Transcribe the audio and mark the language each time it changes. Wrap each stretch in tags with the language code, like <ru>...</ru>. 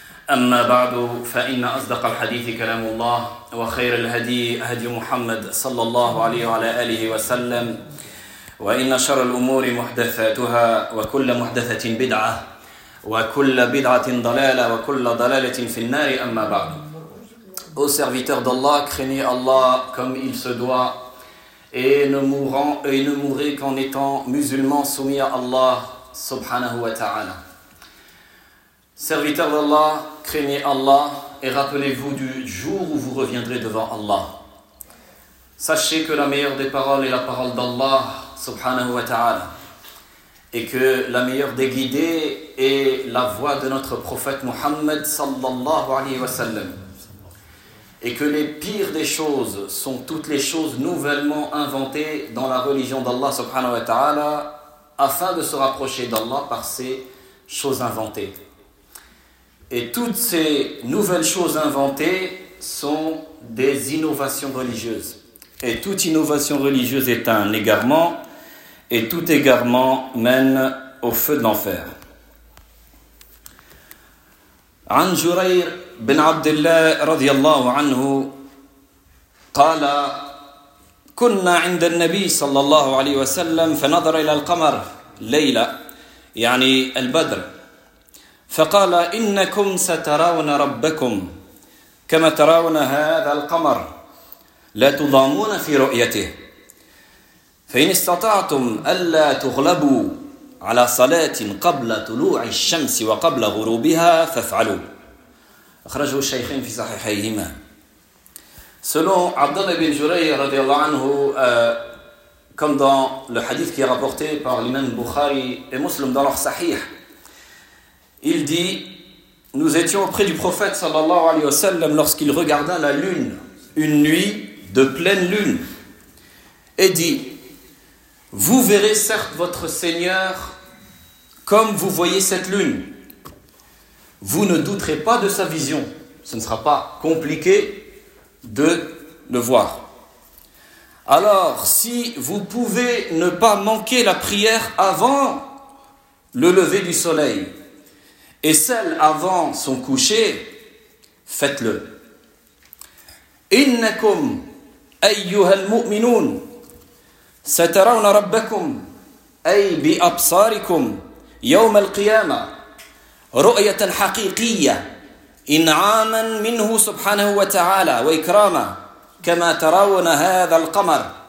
<ar>أما بعد فإن أصدق الحديث كلام الله وخير الهدي هدي محمد صلى الله عليه وعلى آله وسلم وإن شر الأمور محدثاتها وكل محدثة بدعة وكل بدعة ضلالة وكل ضلالة في النار أما بعد</ar> <fr>Ô serviteurs d'Allah, craignez Allah comme il se doit et ne mourrez qu'en étant musulmans soumis à Allah subhanahu wa ta'ala. Serviteurs d'Allah, craignez Allah et rappelez-vous du jour où vous reviendrez devant Allah. Sachez que la meilleure des paroles est la parole d'Allah subhanahu wa ta'ala et que la meilleure des guidées est la voix de notre prophète Muhammad sallallahu alayhi wa sallam. Et que les pires des choses sont toutes les choses nouvellement inventées dans la religion d'Allah subhanahu wa ta'ala afin de se rapprocher d'Allah par ces choses inventées. Et toutes ces nouvelles choses inventées sont des innovations religieuses. Et toute innovation religieuse est un égarement et tout égarement mène au feu de l'enfer.</fr> <ar>عن جرير بن عبد الله رضي الله عنه قال كنا عند النبي صلى الله عليه وسلم فنظر إلى القمر ليلة يعني البدر فقال إنكم سترون ربكم كما ترون هذا القمر لا تضامون في رؤيته فإن استطعتم ألا تغلبوا على صلاة قبل طلوع الشمس وقبل غروبها فافعلوا أخرجه الشيخين في صحيحيهما.</ar> <fr>Selon Abdallah ibn Jurayr radiallahu anhu, comme dans le hadith qui est rapporté par l'imam Bukhari et Muslim dans leur sahih, il dit: nous étions auprès du prophète sallallahu alayhi wa sallam lorsqu'il regarda la lune une nuit de pleine lune et dit: vous verrez certes votre Seigneur comme vous voyez cette lune. Vous ne douterez pas de sa vision. Ce ne sera pas compliqué de le voir. Alors, si vous pouvez ne pas manquer la prière avant le lever du soleil et celle avant son coucher, faites-le.</fr> <ar>Innakum ayyuhal mu'minun satarawna rabbakum ay bi absarikum yawm al-qiyamah رؤية حقيقية إنعاما منه سبحانه وتعالى وإكراما كما ترون هذا القمر</ar>